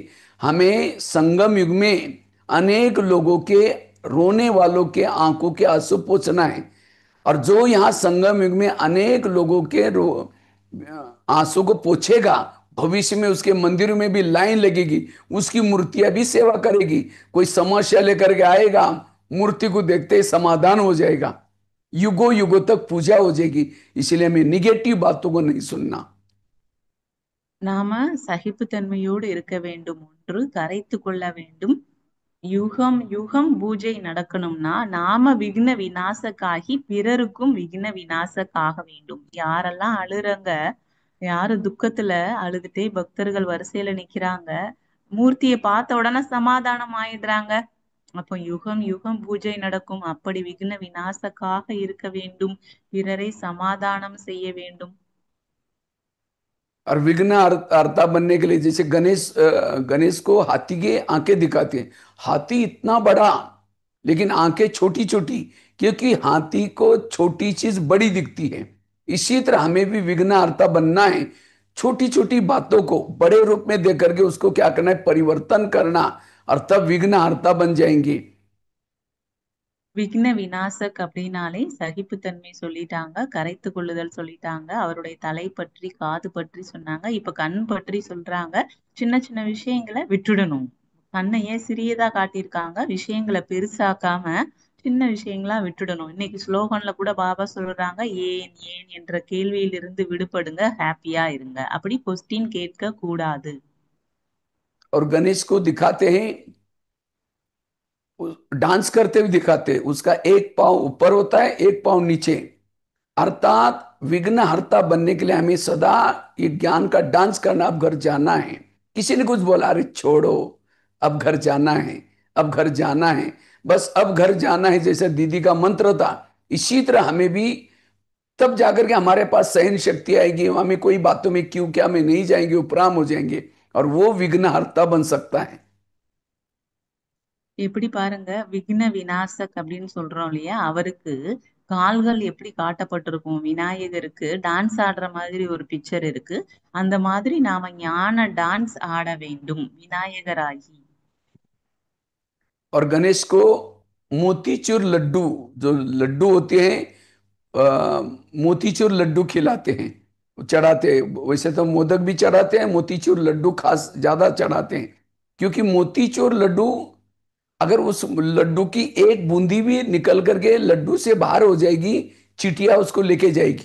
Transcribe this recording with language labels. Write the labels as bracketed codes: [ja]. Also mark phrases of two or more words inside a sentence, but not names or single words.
[hi] हमें संगम युग में अनेक लोगों के रोने वालों के आंखों के आंसू पोंछना है, और जो यहाँ संगम युग में अनेक लोगों के आंसू को पोछेगा, भविष्य में उसके मंदिर में भी लाइन लगेगी, उसकी मूर्तियां भी सेवा करेगी। कोई समस्या लेकर के आएगा, मूर्ति को देखते ही समाधान हो जाएगा, युगों युगों तक पूजा हो जाएगी। इसलिए हमें निगेटिव बातों को नहीं सुनना। [ta] நாம சகிப்புத்தன்மையோடு இருக்க வேண்டும், ஒன்று கரைத்து கொள்ள வேண்டும். யுகம் யுகம் பூஜை நடக்கணும்னா நாம விக்ன விநாசக்காகி பிறருக்கும் விக்ன விநாசக்காக வேண்டும். யாரெல்லாம் அழுறங்க, யாரு துக்கத்துல அழுதுட்டே பக்தர்கள் வரிசையில நிக்கிறாங்க, மூர்த்தியை பார்த்த உடனே சமாதானம் ஆயிடுறாங்க. அப்போ யுகம் யுகம் பூஜை நடக்கும். அப்படி விக்ன விநாசக்காக இருக்க வேண்டும், பிறரை சமாதானம் செய்ய வேண்டும். [hi] और विघ्न अर्ता बनने के लिए जैसे गणेश को हाथी के आंखें दिखाते हैं, हाथी इतना बड़ा लेकिन आंखें छोटी छोटी, क्योंकि हाथी को छोटी चीज बड़ी दिखती है। इसी तरह हमें भी विघ्नहर्ता बनना है। छोटी छोटी बातों को बड़े रूप में देख करके उसको क्या करना है, परिवर्तन करना, और तब विघ्नहर्ता बन जाएंगे। [ta] விக்ன விநாசக் அப்படின்னாலே சகிப்புத்தன்மை சொல்லிட்டாங்க, கரைத்து கொள்ளுதல் சொல்லிட்டாங்க, அவருடைய தலை பற்றி காது பற்றி சொன்னாங்க, இப்ப கண் பற்றி சொல்றாங்க. சின்ன சின்ன விஷயங்களை விட்டுடணும். கண்ணை ஏன் சிறியதா காட்டியிருக்காங்க, விஷயங்களை பெருசாக்காம சின்ன விஷயங்களா விட்டுடணும். இன்னைக்கு ஸ்லோகன்ல கூட பாபா சொல்றாங்க, ஏன் ஏன் என்ற கேள்வியிலிருந்து விடுபடுங்க, ஹாப்பியா இருங்க. அப்படி கொஸ்டின் கேட்க கூடாது. [hi] और गणेश को दिखाते हैं, डांस करते हुए दिखाते हैं। उसका एक पाँव ऊपर होता है, एक पाँव नीचे। अर्थात विघ्नहर्ता बनने के लिए हमें सदा ये ज्ञान का डांस करना। अब घर जाना है, किसी ने कुछ बोला, अरे छोड़ो, अब घर जाना है, अब घर जाना है, बस अब घर जाना है, जैसे दीदी का मंत्र था। इसी तरह हमें भी तब जाकर के हमारे पास सहन शक्ति आएगी। हमें कोई बातों में क्यों क्या में नहीं जाएंगे, उपराम हो जाएंगे, और वो विघ्नहर्ता बन सकता है। [ta] எப்படி பாருங்க, விக்ன விநாசக் அப்படின்னு சொல்றோம் இல்லையா, அவருக்கு கால்கள் எப்படி காட்டப்பட்டிருக்கும், விநாயகருக்கு டான்ஸ் ஆடுற மாதிரி ஒரு பிக்சர் இருக்கு. அந்த மாதிரி நாம ஞான டான்ஸ் ஆட வேண்டும் விநாயகராகி. [hi] और गणेश को मोतीचूर लड्डू, जो लड्डू होते हैं, मोतीचूर लड्डू खिलाते हैं, चढ़ाते हैं। वैसे तो मोदक भी चढ़ाते हैं, मोतीचूर लड्डू खास ज्यादा चढ़ाते हैं, क्योंकि मोतीचूर लड्डू, अगर उस लड्डू की एक बूंदी भी निकल करके लड्डू से बाहर हो जाएगी, चिटिया उसको लेके जाएगी।